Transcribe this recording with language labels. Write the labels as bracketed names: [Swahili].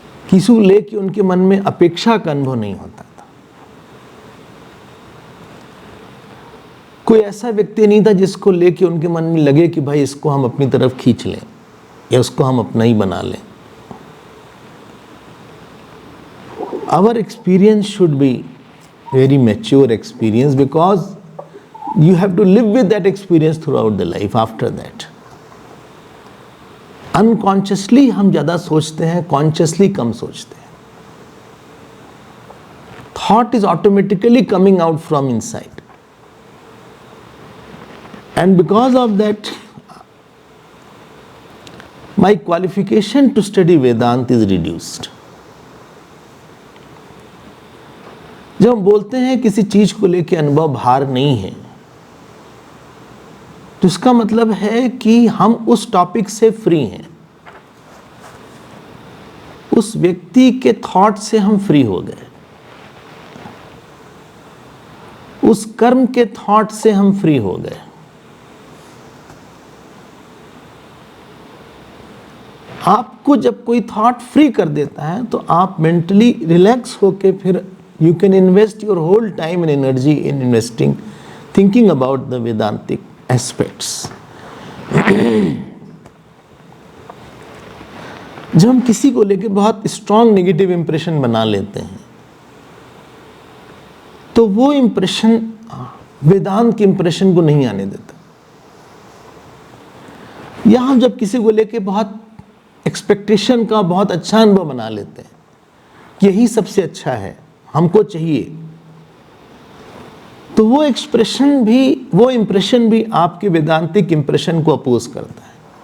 [Hindi] किसी लेके उनके मन में अपेक्षा का अनुभव नहीं होता था। कोई ऐसा व्यक्ति नहीं था जिसको लेके उनके मन में लगे कि भाई इसको हम अपनी तरफ खींच लें या उसको हम अपना ही बना लें। [English] Our experience should be very mature experience, because you have to live with that experience throughout the life after that. [Hindi] Unconsciously हम ज़्यादा सोचते हैं, कॉन्शियसली कम सोचते हैं। [English] Thought is automatically coming out from inside, and because of that my qualification to study Vedanta is reduced. [Hindi] जब हम बोलते हैं किसी चीज को लेकर अनुभव भार नहीं है, तो इसका मतलब है कि हम उस टॉपिक से फ्री हैं, उस व्यक्ति के थॉट से हम फ्री हो गए, उस कर्म के थॉट से हम फ्री हो गए। आपको जब कोई थॉट फ्री कर देता है तो आप मेंटली रिलैक्स होके फिर [English] you can invest your whole time and energy in investing, thinking about the Vedantic aspects. [Hindi] जब हम किसी को लेकर बहुत स्ट्रांग नेगेटिव इंप्रेशन बना लेते हैं, तो वो इंप्रेशन वेदांत के इंप्रेशन को नहीं आने देता। या हम जब किसी को लेके बहुत एक्सपेक्टेशन का बहुत अच्छा अनुभव बना लेते हैं कि यही सबसे अच्छा है, हमको चाहिए, तो वो एक्सप्रेशन भी, वो इंप्रेशन भी आपके वेदांतिक इंप्रेशन को अपोज करता है।